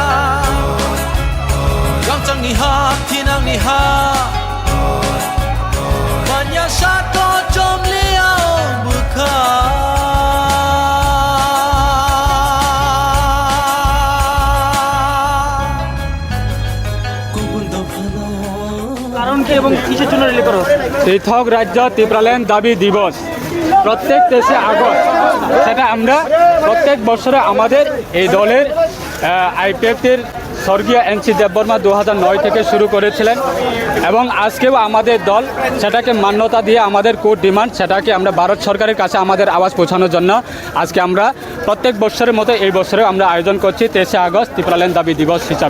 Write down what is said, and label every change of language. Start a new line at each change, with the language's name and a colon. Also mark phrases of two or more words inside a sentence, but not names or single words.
Kok Borok: Gangchang ni ha, tinang ni ha, manya sato jom liao bukha. Kubun do phano.
Bangla: কারণ কি এবং কিসের জন্য রিলে করো? পৃথক রাজ্য ত্রিপ্রাল্যান্ড দাবি দিবস প্রত্যেক 23 আগস্ট, সেটা আমরা প্রত্যেক বছরে আমাদের এই দলের আইপিএফটির স্বর্গীয় এনসি দেববর্মা 2009 থেকে শুরু করেছিলেন এবং আজকেও আমাদের দল সেটাকে মান্যতা দিয়ে আমাদের
English: core demand
Bangla: সেটাকে আমরা ভারত সরকারের কাছে আমাদের আওয়াজ পৌঁছানোর জন্য আজকে আমরা প্রত্যেক বছরের মতো এই বছরেও আমরা আয়োজন করছি 23শে আগস্ট ত্রিপুরাল্যান্ড দাবি দিবস হিসাবে।